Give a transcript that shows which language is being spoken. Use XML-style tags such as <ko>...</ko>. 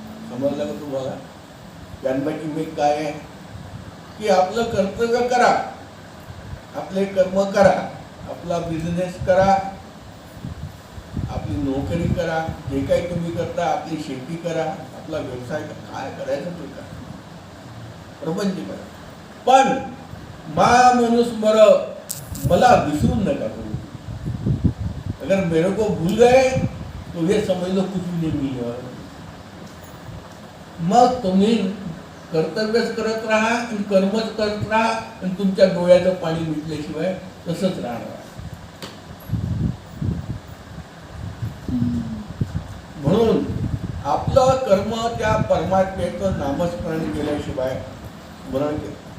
<mr>समजलं का तुम्हाला? जन्माची मेघ काय आहे की आपलं कर्तव्य करा, आपले कर्म करा, आपला बिझनेस करा, आपली नोकरी करा, जे काही तुम्ही करता, आपली शेती करा, आपला व्यवसाय करा, काय करायचं ते करा, प्रपंच करा, पण मा मनुस्मर, मला विसरून नका करू.</mr> <hi>अगर मेरे को भूल गए तो ये समझ लो कुछ भी नहीं मिला.</hi> <mr>मग तुम्ही कर्तव्यच करत राहा आणि कर्मच करत राहा आणि तुमच्या डोळ्याचं पाणी मिटल्याशिवाय तसंच राहणार. म्हणून आपलं कर्म त्या परमात्म्याचं नामस्मरण केल्याशिवाय स्मरण केलं.</mr>